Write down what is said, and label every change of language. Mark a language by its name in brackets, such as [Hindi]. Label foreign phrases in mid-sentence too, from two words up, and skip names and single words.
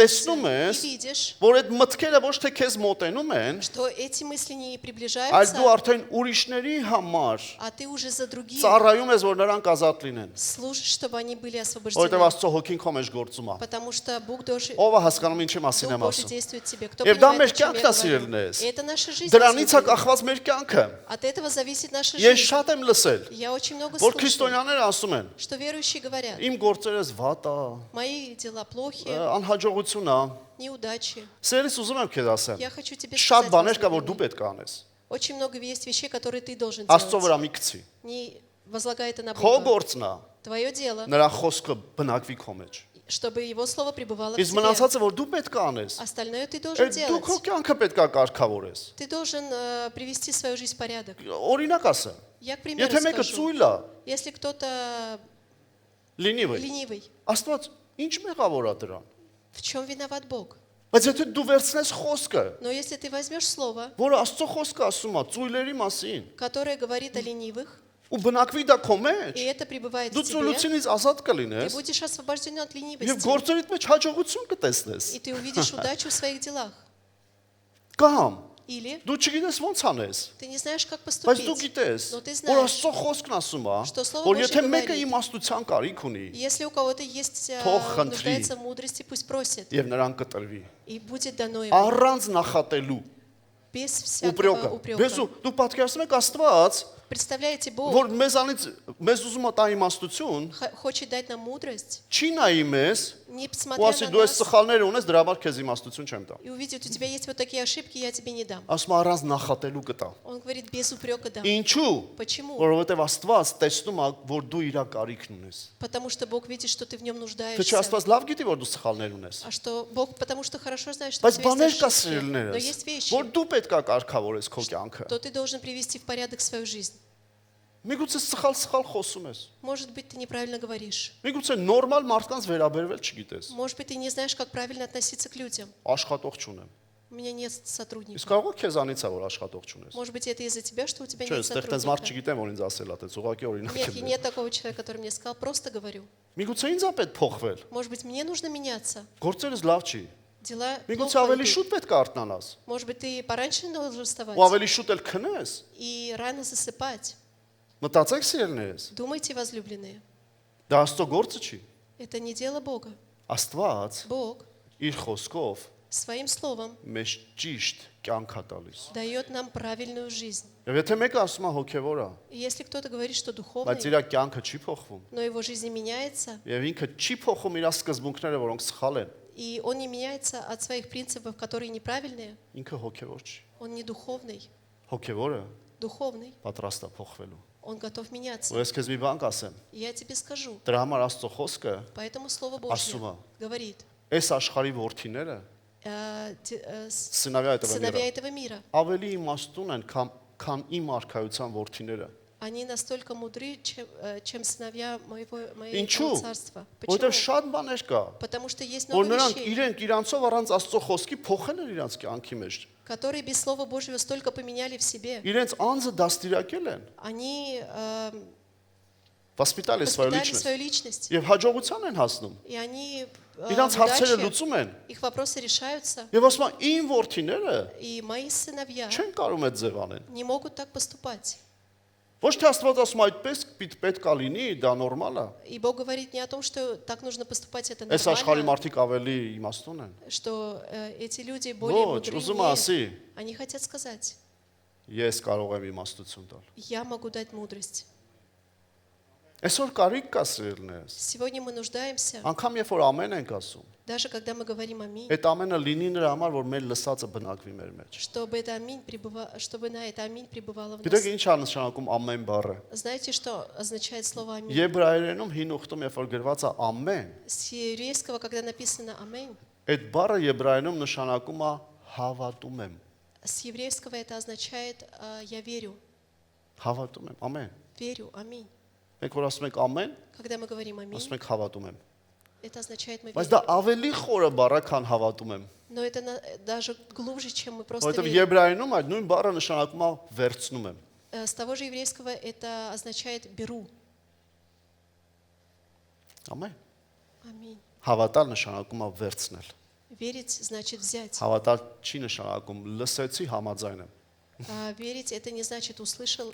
[Armenian] տեսնում [Russian] и [Armenian] ես, [Russian] видишь, [Armenian] որ այդ мտքերը ոչ թե քեզ մոտենում են, [Russian] что эти мысли не [Armenian] այլ [Russian] приближаются, [Armenian] դու արդեն ուրիշների համար [Russian] а ты уже за других [Armenian] ծառայում ես, որ նրանք ազատ լինեն։ [Russian] служишь, чтобы они были [Armenian] Որտեղ [Russian] освобождены. [Armenian] Աստծո հոգին քո մեջ գործում է։ [Russian] Потому что Бог Божий [Armenian] Ով է հասկանում ինչի մասին եմ [Russian] Божий [Armenian] ասում։ [Russian] действует в тебе. Кто [Armenian] Եվ դա մեր [Russian] понимает, о чем я [Armenian] կյանքն է, [Russian] говорю? [Armenian] սիրելիներս։ [Russian] И это наша жизнь. [Armenian] Դրանից է [Russian] возлюбленные. [Armenian] կախված մեր կյանքը։ [Russian] От этого зависит наша [Armenian] Ես [Russian] жизнь. [Armenian] շատ եմ լսել, [Russian] Я очень много [Armenian] որ [Russian] слышал, [Armenian] քրիստոնյաները ասում են. [Russian] что верующие говорят, [Armenian] Իմ գործերս վատ է, [Russian] мои дела плохие, [Armenian] անհաջողություն է։ [Russian] неудачи. [Armenian] Սերից ուզում եմ քեզ ասեմ։ [Russian] Я хочу тебе [Armenian] Շատ [Russian] сказать, [Armenian] բաներ կա, որ դու [Russian] возлюбленный, [Armenian] պետք է անես։ [Russian] очень много есть вещей, которые ты должен [Armenian] Աստծո [Russian] делать. [Armenian] վրա մի գցի։ [Russian] Не возлагай это на [Armenian] Քո [Russian] Бога. [Armenian] գործն է, [Russian] Твое дело, [Armenian] նրա խոսքը բնակվի քո մեջ։ [Russian] чтобы Его Слово пребывало в [Armenian] Իսկ [Russian] тебе. [Armenian] մնացածը որ դու պետք է անես, [Russian] Остальное ты должен [Armenian] այդ դու [Russian] делать. [Armenian] քո կյանքը պետք է կարգավորես։ [Russian] Ты должен привести свою жизнь в порядок. [Armenian] Օրինակ ասեմ, [Russian] Я к примеру [Armenian] եթե մեկը [Russian] скажу. [Armenian] ծույլ է, [Russian] Если кто-то [Armenian] լինի վեր։ [Russian] ленивый, [Armenian] Աստված ինչ մեղավոր է դրան։ [Russian] в чем виноват Бог? [Armenian] Բայց եթե դու վերցնես խոսքը, [Russian] Но если ты возьмешь слово, [Armenian] որը Աստծո խոսքը ասում է ծույլերի մասին, [Russian] которое говорит о ленивых, [Armenian] ու բնակվի դա քո [Russian] и [Armenian] մեջ, [Russian] это пребывает [Armenian] դու [Russian] в тебе, [Armenian] ծույլությունից ազատ [Russian] ты [Armenian] կլինես [Russian] будешь освобожден от [Armenian] եւ [Russian] ленивости, [Armenian] գործերիդ մեջ հաջողություն կտեսնես։ [Russian] и ты увидишь удачу в своих делах. [Armenian] Կամ [Russian] Или [Armenian] դու չգիտես ոնց անես, [Russian] ты не знаешь, как [Armenian] բայց դու [Russian] поступить. [Armenian] գիտես, [Russian] Но ты [Armenian] որ [Russian] знаешь, [Armenian] Աստծո խոսքն ասում է, [Russian] что Слово [Armenian] որ [Russian] Божье [Armenian] եթե մեկը [Russian] говорит. [Armenian] իմաստության կարիք ունի, [Russian] Если у кого-то есть, [Armenian] Թող խնդրի. [Russian] нуждается в мудрости, пусть просит, [Armenian] եւ նրան կտրվի, [Russian] и будет дано ему, [Armenian] առանց նախատելու [Russian] без [Armenian] ուպրյոկը։ [Russian] всякого упрека. [Armenian] Բեզու դու պատկերացնում ես Աստված, [Russian] Представляете, Бог [Armenian] որ մեզ ուզում է տա իմաստություն, [Russian] хочет дать нам мудрость, [Armenian] չի նայի մեզ, [Russian] не [Armenian] ու [Russian] посмотря [Armenian] ասի [Russian] на [Armenian] դու այս [Russian] нас, [Armenian] սխալները ունես, դրա համար քեզ իմաստություն չեմ տա։ [Russian] и увидит, у тебя есть вот такие ошибки, я тебе не дам. [Armenian] Ասում է առանց նախատելու կտա։ [Russian] Он говорит, без упрека дам. [Armenian] Ինչու՞։ [Russian] Почему? [Armenian] Որովհետև Աստված տեսնում է, որ дու իր կարիքն ունես։ [Russian] Потому что Бог видит, что ты в нем [Armenian] Թե չէ [Russian] нуждаешься. [Armenian] Աստված лավ գիտի, որ դու սխալներ ունես։ [Russian] А что Бог, потому что хорошо знает, что у [Armenian] Բայց [Russian] тебя [Armenian] բաներ [Russian] есть [Armenian] կա [Russian] ошибки. Но [Armenian] սիրելիներս, [Russian] есть вещи, [Armenian] որ դու պետք է կարգավորես քո կյանքը։ [Russian] то ты должен привести в порядок свою жизнь. [Armenian] Միգուցե սխալ խոսում ես։ [Russian] Может быть, ты неправильно говоришь. [Armenian] Միգուցե նորմալ մարդկանց վերաբերվել չգիտես։ [Russian] Может быть, ты не знаешь, как правильно относиться к людям. [Armenian] Աշխատող չունեմ։ [Russian] У меня нет [Armenian] Իսկ [Russian] сотрудников. [Armenian] կարող է քեզանից է որ աշխատող չունես։ [Russian] Может быть, это из-за тебя, что у тебя [Armenian] Չէ, [Russian] нет [Armenian] այստեղ տես մարդ [Russian] сотрудника. [Armenian] չգիտեմ, որ ինձ ասել է, տես ուղղակի օրինակ [Russian] Нет, [Armenian] եմ։ [Russian] нет такого человека, который мне сказал, просто говорю. [Armenian] Միգուցե ինձ է պետք փոխվել։ [Russian] Может быть, мне нужно меняться. [Armenian] Գործերս լավ չի։ [Russian] Дела [Armenian] Միգուցե [Russian] плохо [Armenian] ավելի [Russian] идут. [Armenian] շուտ պետք է արթնանաս։ [Russian] Может быть, ты пораньше должен вставать [Armenian] Ու ավելի շուտ էլ քնես։ [Russian] и рано засыпать. [Armenian] Մտածեք սիրելիներս։ [Russian] Думайте, возлюбленные, [Armenian] Դա Աստծո գործը չի։ [Russian] это не дело Бога. [Armenian] Աստված [Russian] Бог [Armenian] իր խոսքով [Russian] своим словом [Armenian] մեզ ճիշտ կյանք է տալիս։ [Russian] дает нам правильную жизнь. [Armenian] Եվ եթե մեկը ասում է հոգևոր է, [Russian] И если кто-то говорит, что [Armenian] բայց [Russian] духовный, [Armenian] իր կյանքը չի փոխվում, [Russian] но его жизнь не меняется, [Armenian] եւ ինքը չի փոխում իր սկզբունքները, որոնք սխալ են, [Russian] и он не меняется от своих принципов, которые неправильные, [Armenian] ինքը հոգևոր չի։ [Russian] он не духовный. [Armenian] Հոգևորը [Russian] Духовный, [Armenian] պատրաստ է փոխվելու։ [Russian] он готов меняться. [Armenian] Ու ես քեզ մի բան կասեմ։ [Russian] И я тебе скажу, [Armenian] Դրա համար Աստծո խոսքը [Russian] поэтому Слово [Armenian] Ասում [Russian] Божье говорит, [Armenian] այս աշխարհի ворթիները սնավյա [Russian] сыновья [Armenian] հետևները [Russian] этого мира, [Armenian] ավելի իմաստուն են, քան իմ արքայության ворթիները։ [Russian] они настолько мудры, чем сыновья моего [Armenian] Ինչու՞։ [Russian] царства. [Armenian] Որովհետև [Russian] Почему? [Armenian] շատ բաներ կա, [Russian] Потому что есть [Armenian] որ [Russian] много [Armenian] նրանք [Russian] вещей, [Armenian] իրենք իրանցով առանց Աստծո խոսքի փոխել են իրանց կյանքի մեջ։ [Russian] которые без Слова Божьего столько поменяли в себе. [Armenian] Իրենց անձը դաստիարակել են, [Russian] Они воспитали свою воспитали личность, свою личность, [Armenian] եւ հաջողության են հասնում։ [Russian] и они [Armenian] Իրանց հարցերը [Russian] удачи, [Armenian] լուծում են։ [Russian] их вопросы решаются, [Armenian] Եվ ասում են, իմ ворթիները [Russian] и мои сыновья [Armenian] չեն կարող այդ ձև անեն։ [Russian] не могут так поступать. [Armenian] Ոչ թե Աստված ասում այդպես պետք է լինի, դա նորմալ է։ [Russian] И Бог говорит не о том, что так нужно поступать, это [Armenian] Այս աշխարհի [Russian] нормально, [Armenian] մարդիկ ավելի իմաստուն են։ [Russian] что эти люди более [Armenian] Ոչ, [Russian] мудрые. [Armenian] ուզում եմ ասի, [Russian] Нет. Они хотят сказать, [Armenian] ես կարող եմ իմաստություն տալ։ [Russian] я могу дать мудрость. [Armenian] Այսօր կարիք կա սիրելիներս։ [Russian] Сегодня мы нуждаемся, [Armenian] Անկամ երբ որ ամեն ենք ասում, [Russian] даже когда мы говорим аминь, [Armenian] այդ ամենը լինի нրա համար, որ մեր лысածը բնակվի մեր մեջ։ [Russian] чтобы на это аминь пребывало в [Armenian] Գիտեք [Russian] нас. [Armenian] ինչ է նշանակում ամեն բառը։ [Russian] Знаете, что означает слово аминь? [Armenian] Եբրայերենում հին ուխտում երբ որ գրված է ամեն, [Russian] С еврейского, когда написано аминь, [Armenian] այդ բառը եբրայերենում նշանակում է հավատում եմ։ [Russian] с еврейского это означает я верю, [Armenian] Հավատում եմ, ամեն։ [Russian] верю, аминь. [Armenian] Մենք որ ասում ենք ամեն, [Russian] Когда мы говорим аминь, [Armenian] ասում ենք հավատում եմ։ [Russian] это означает мы [Armenian] Բայց [Russian] верим. [Armenian] դա ավելի խորը բառ է, քան հավատում եմ։ [Russian] Но это даже глубже, чем мы просто [Armenian] Որովհետև [Russian] верим. [Armenian] եբրայերենում այդ նույն բառը нշանակում է վերցնում եմ։ [Russian] С того же еврейского это означает беру. [Armenian] Ամեն։ [Russian] Аминь. [Armenian] Հավատալ նշանակում է վերցնել։ [Russian] Верить значит взять. [Armenian] Հավատալ չի նշանակում լսեցի համաձայն եմ։ [Russian] А верить это не значит услышал.